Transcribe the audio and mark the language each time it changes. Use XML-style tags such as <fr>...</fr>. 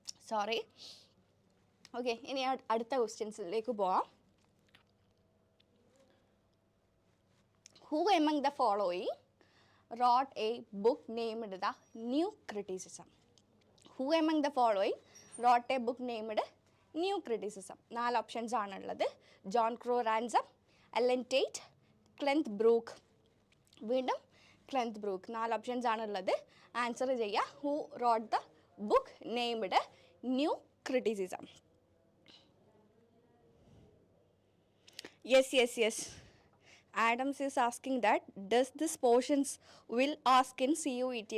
<ml>Sorry. Okay, ഇനി അടുത്ത ക്വസ്റ്റ്യൻസിലേക്ക് പോവാം.</ml> <en>Who among the following wrote a book named The New Criticism? Who among the following wrote a book named New Criticism?</en> <ml>4 options ആണുള്ളത്. John ക്രോ ransom, Ellen Tate, ക്ലെൻത്ത് brook. വീണ്ടും ക്ലെൻത്ത് brook. 4 options ആണുള്ളത്. Answer ചെയ്യുക.</ml> <en>Who wrote the book named New Criticism? Yes. Adams is asking that, does this portions will ask in CUET?</en>